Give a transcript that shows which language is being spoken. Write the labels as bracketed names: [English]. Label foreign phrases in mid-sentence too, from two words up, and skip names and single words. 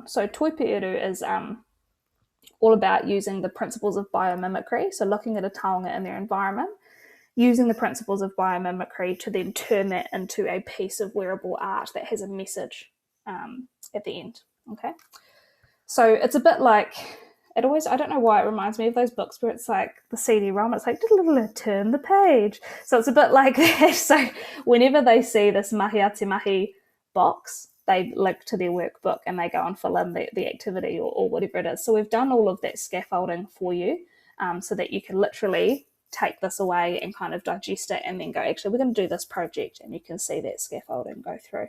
[English] So Toi Pueru is all about using the principles of biomimicry, so looking at a taonga in their environment, using the principles of biomimicry to then turn that into a piece of wearable art that has a message at the end, okay? So it's a bit like, I don't know why it reminds me of those books where it's like the CD-ROM, it's like, turn the page. So it's a bit like that. So whenever they see this [Māori] mahi ate mahi [English] box, they link to their workbook and they go and fill in the activity or whatever it is. So we've done all of that scaffolding for you. so that you can literally take this away and kind of digest it and then go, actually, we're going to do this project, and you can see that scaffolding go through.